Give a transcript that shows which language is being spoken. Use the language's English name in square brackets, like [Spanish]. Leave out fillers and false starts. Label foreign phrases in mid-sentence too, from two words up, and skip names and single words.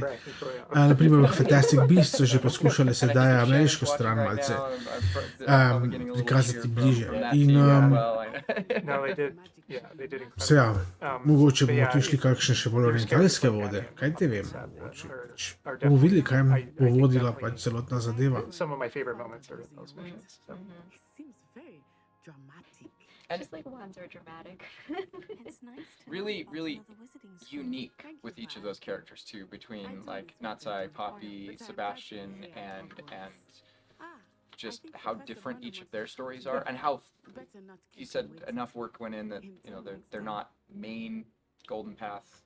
[Slovenian] Naprimer, v Fantastic Beasts so že poskušali sedaj ameriško stran malce prikazati bliže. In seveda, mogoče bomo tu šli kakšne še bolj orientalske vode, kaj te vem. Bomo videli, kaj bo vodila pač celotna zadeva. [English] some of my favorite moments are in those missions. So. Just like wands are dramatic. It's nice to Really unique with each of those characters too, between like Natsai, Poppy, Sebastian, and just how different each of their stories are, and how you said enough work went in that they're not main Golden Path.